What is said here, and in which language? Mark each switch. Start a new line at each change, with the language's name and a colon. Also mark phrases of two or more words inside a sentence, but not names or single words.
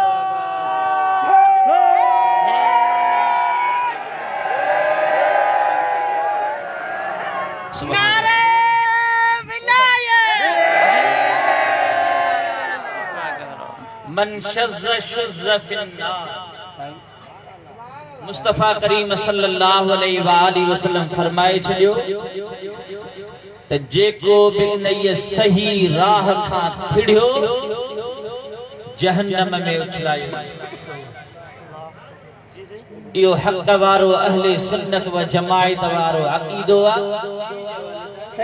Sindhi: नारे विलायत।
Arabic: من شذ شذ في النار.
Sindhi: मुस्तफा करीम
Arabic: صلى الله عليه وسلم
Sindhi: फरमाए छॾियो त जेको बि इन सही राह खां थिड़ियो जहन्नम में उछलायो। इहो हक़ वारो अहले सुन्नत व जमाअत वारो अक़ीदो आहे।